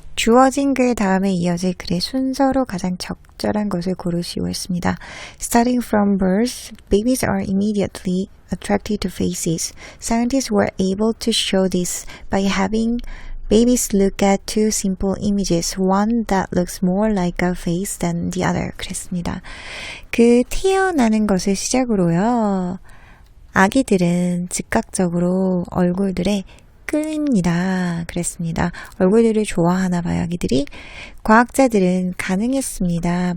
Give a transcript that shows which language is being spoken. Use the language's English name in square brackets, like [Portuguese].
[Korean] 주어진 글 다음에 이어질 글의 순서로 가장 적절한 것을 고르시오 했습니다. [English] Starting from birth, babies are immediately attracted to faces. Scientists were able to show this by having babies look at two simple images, one that looks more like a face than the other. [Korean] 그랬습니다. 그 태어나는 것을 시작으로요. 아기들은 즉각적으로 얼굴들에 끌립니다. 그랬습니다. 얼굴들을 좋아하나 봐요, 아기들이. 과학자들은 가능했습니다.